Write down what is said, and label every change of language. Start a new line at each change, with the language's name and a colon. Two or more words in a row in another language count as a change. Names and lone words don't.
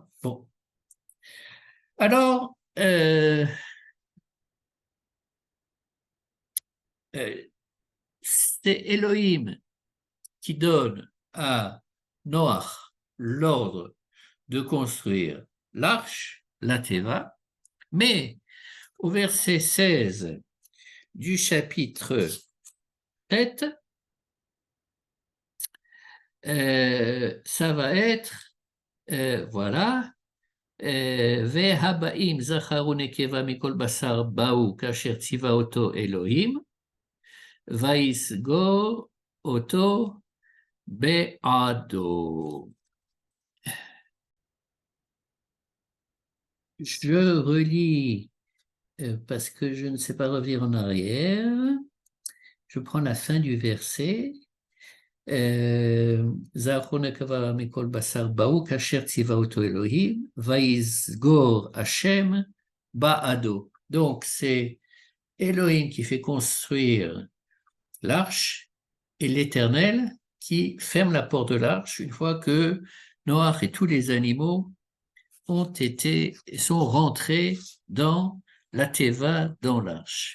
French: Bon. Alors, c'est Elohim qui donne à Noach l'ordre de construire l'arche, la Teva, mais au verset 16 du chapitre 7, ça va être, voilà,
Hebrew: והבאים זכר ונקבה מכל בשר באו כאשר ציווה אותו אלוהים, ויסגור אותו בעדו.
French: Je relis parce que je ne sais pas revenir en arrière. Je prends la fin du verset.
Hebrew: זכר ונקבה מכל בשר באו כאשר ציווה אותו אלוהים, ויסגור השם בעדו.
French: Donc c'est Elohim qui fait construire l'arche et l'Éternel qui ferme la porte de l'arche une fois que Noach et tous les animaux sont rentrés dans la Teva, dans l'arche.